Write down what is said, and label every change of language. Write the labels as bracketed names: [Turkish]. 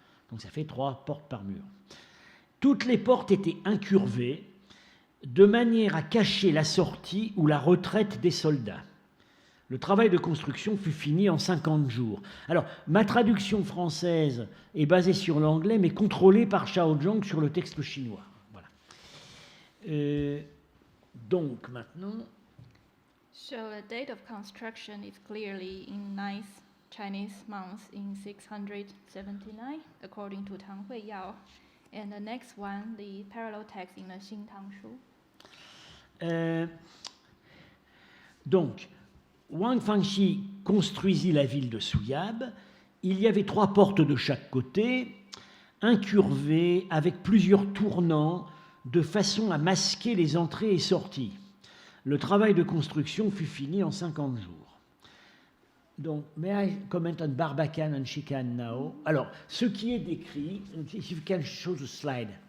[French] Donc ça fait 3 portes par mur. Toutes les portes étaient incurvées, de manière à cacher la sortie ou la retraite des soldats. Le travail de construction fut fini en 50 jours. Alors, ma traduction française est basée sur l'anglais, mais contrôlée par Xiao Zhong sur le texte chinois. Voilà. Donc, maintenant... [English] So the date of construction is clearly in 9th Chinese month in 679, according to Tang Huiyao. And the next one, the parallel text in the Xing Tang Shu. [French] Donc, Wang Fangxi construisit la ville de Souyab. Il y avait 3 portes de chaque côté, incurvées avec plusieurs tournants, de façon à masquer les entrées et sorties. Le travail de construction fut fini en 50 jours. [English] Donc, may I comment on Barbacane and Shikan now? [French] Alors, ce qui est décrit, [English] if you can show the slide.